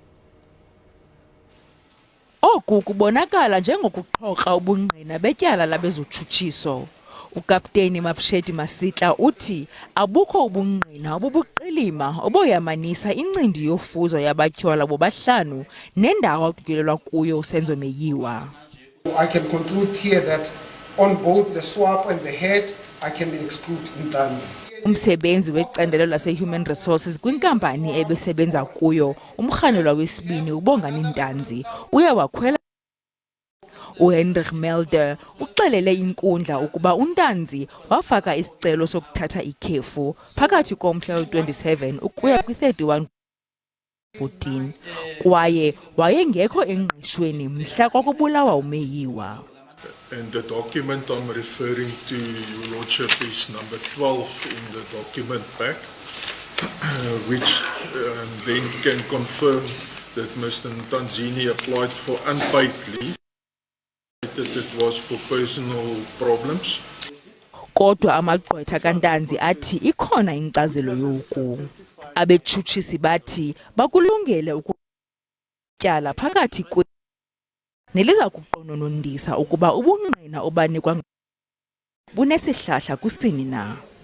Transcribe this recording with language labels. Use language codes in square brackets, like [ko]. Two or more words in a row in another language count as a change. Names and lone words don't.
[xh] Oku kubonakala njengokuxhoxa ubungqina betyala labezotshutshiso. Ukapteni Mapsheti Masitla uthi abukho ubungqina obubuqilima oboyamanisa incindi yofuzo yabatyholwa bobahlanu nendawo aqhutyelelwa kuyo uSenzo Meyiwa. [en] I can conclude here that on both the swap and the head, I can exclude Ntanzi. [xh] Umsebenzi wecandelo lase- [en] Human Resources [xh] kwinkampani ebesebenza kuyo umrhanelwa wesibini uBongani Ntanzi uyawakhwela. uHendrik Melder uxelele inkundla ukuba uNtanzi wafaka isicelo sokuthatha ikhefu phakathi komhla we-27 ukuya kwi-31 14 kwaye wayengekho engqeshweni mhla kwakubulawa uMeyiwa. [en] And the document I'm referring to, Your Lordship, is number 12 in the document pack, which then can confirm that Mr. Ntanzini applied for unpaid leave, that it was for personal problems. [xh] Kodwa amagqwetha kaNtanzi athi ikhona inkcazelo yoku. Abetshutshisi bathi bakulungele ukutyala phakathi neliza kuqononondisa ukuba ubungqina obanikwa bunesihlahla kusini na.